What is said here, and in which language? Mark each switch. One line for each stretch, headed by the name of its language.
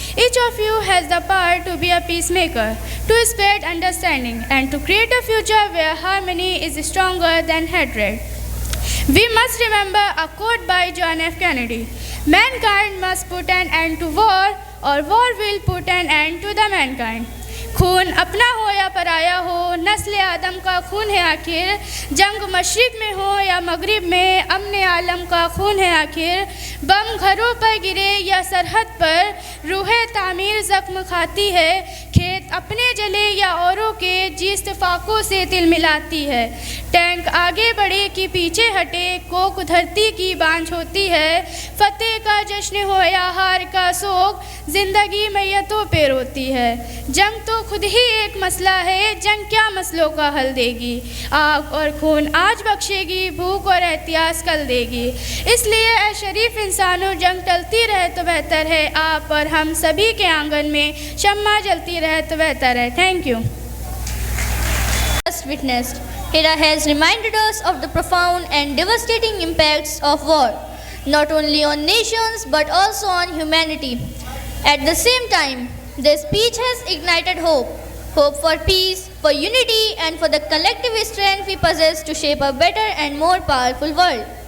English: Each of you has the power to be a peacemaker, to spread understanding, and to create a future where harmony is stronger than hatred. We must remember a quote by John F. Kennedy: mankind must put an end to war, or war will put an end to the mankind.
Hindi: खून अपना हो या पराया हो, नस्ल आदम का खून है आखिर, जंग मशरिक में हो या मगरिब में, अमन आलम का खून है आखिर, बम घरों पर गिरे या सरहद पर, रूह तामीर जख्म खाती है, खेत अपने जले या औरों के, जिस तफाकों से तिल मिलाती है, टैंक आगे बढ़े कि पीछे हटे, कोक धरती की बांझ होती है, फतेह का जश्न हो या हार का शोक, जिंदगी मैयतों पे रोती है। जंग तो खुद ही एक मसला है, जंग क्या मसलों का हल देगी, आग और खून आज बख्शेगी, भूख और एहतियास कल देगी। इसलिए ए शरीफ इंसानों, जंग टलती रहे तो बेहतर है, आप और हम सभी के आंगन में शम्मा जलती रहे तो बेहतर है। Thank you.
English: Just witnessed Hira has reminded us of the profound and devastating impacts of war, not only on nations but also on humanity. At the same time, the speech has ignited hope for peace, for unity, and for the collective strength we possess to shape a better and more powerful world.